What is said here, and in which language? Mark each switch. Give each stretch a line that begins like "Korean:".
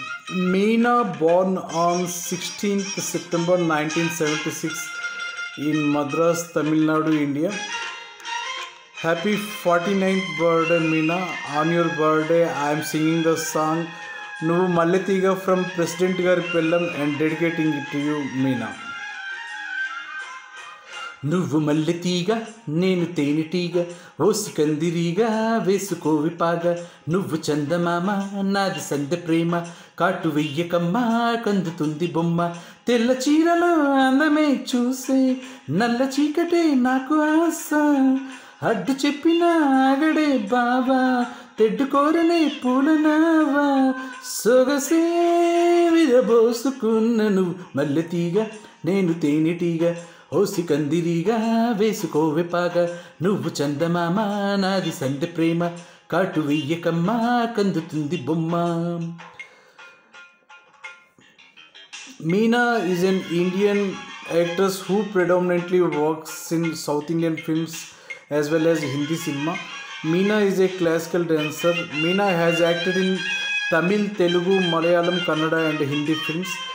English: Meena, born on 16th September 1976 in Madras, Tamil Nadu, India. Happy 49th birthday, Meena. On your birthday, I am singing the song Nuvu Malletiga from President Gari Pellam and dedicating it to you, Meena.
Telugu: నువ్వు మల్లెతీగ నేను తేనెటీగ OC కందిరీగా వేసుకో విపాగ నువ్వు చందమామ నాది సందె ప్రేమ కాటు వెయ్యకమ్మా కందుతుంది బొమ్మ తెల్ల చీరలో అందమే చూసే నల్ల చీకటే నాకు ఆశ అడ్డు చెప్పిన ఆగడే బావా తెడ్డుకోరనే పూలనావా సొగసే విరబోసుకున్న నువ్వు మల్లెతీగ నేను తేనెటీగ ఓసి కందిరీగా వేసుకో విపాగ నువ్వు చందమామ నాది సందె ప్రేమ కాటు వెయ్యకమ్మా కందుతుంది బొమ్మ.
English: Meena is an Indian actress who predominantly works in South Indian films as well as Hindi cinema. Meena is a classical dancer. Meena has acted in Tamil, Telugu, Malayalam, Kannada and Hindi films.